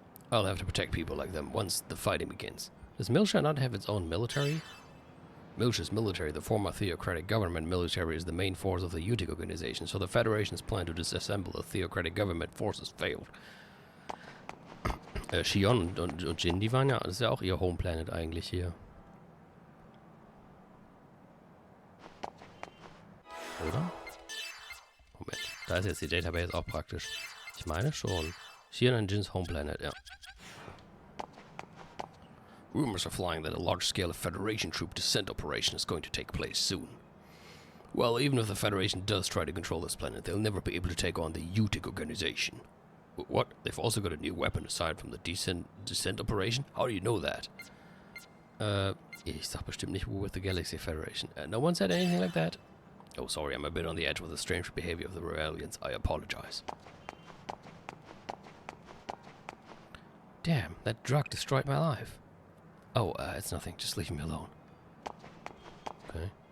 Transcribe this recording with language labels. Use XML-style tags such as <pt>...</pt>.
<en>I'll have to protect people like them once the fighting begins. Does Milsha not have its own military? Miltia's military, the former theocratic government military, is the main force of the UTIC organization, so the Federation's plan to disassemble the theocratic government forces failed.</en> <de>Shion und Jin, die waren ja, das ist ja auch ihr Home Planet eigentlich hier. Oder? Moment, da ist jetzt die Database auch praktisch. Ich meine schon. Shion und Jins Home Planet, ja.</de> <en>Rumors are flying that a large-scale Federation troop descent operation is going to take place soon. Well, even if the Federation does try to control this planet, they'll never be able to take on the UTIC organization. What? They've also got a new weapon aside from the descent operation? How do you know that?</en> <de>Ich sag bestimmt nicht</de> <en>we're with the Galaxy Federation. No one said anything like that? Oh, sorry, I'm a bit on the edge with the strange behavior of the Rebellions. I apologize. Damn, that drug destroyed my life. Oh, it's nothing. Just leave me alone. Okay.</en>